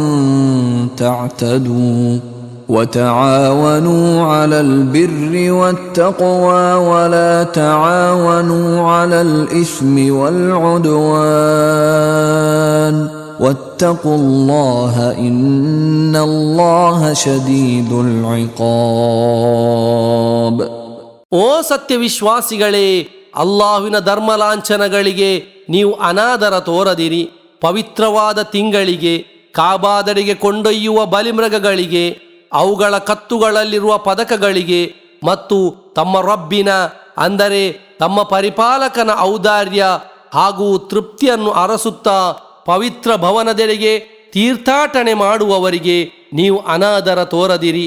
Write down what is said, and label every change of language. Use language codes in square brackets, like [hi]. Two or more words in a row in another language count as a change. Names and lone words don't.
[ar] تعتدوا وتعاونوا على البر والتقوى ولا تعاونوا على الإثم والعدوان واتقوا الله إن الله شديد العقاب. [kn] ಓ ಸತ್ಯವಿಶ್ವಾಸಿಗಳೇ, ಅಲ್ಲಾಹುವಿನ ಧರ್ಮಲಾಂಛನಗಳಿಗೆ ನೀವು ಅನಾದರ ತೋರದಿರಿ. ಪವಿತ್ರವಾದ ತಿಂಗಳಿಗೆ, ಕಾಬಾದರಿಗೆ ಕೊಂಡೊಯ್ಯುವ ಬಲಿಮೃಗಗಳಿಗೆ, ಅವುಗಳ ಕತ್ತುಗಳಲ್ಲಿರುವ ಪದಕಗಳಿಗೆ ಮತ್ತು ತಮ್ಮ ರಬ್ಬಿನ ಅಂದರೆ ತಮ್ಮ ಪರಿಪಾಲಕನ ಔದಾರ್ಯ ಹಾಗೂ ತೃಪ್ತಿಯನ್ನು ಅರಸುತ್ತಾ ಪವಿತ್ರ ಭವನದೆಡೆಗೆ ತೀರ್ಥಾಟನೆ ಮಾಡುವವರಿಗೆ ನೀವು ಅನಾದರ ತೋರದಿರಿ.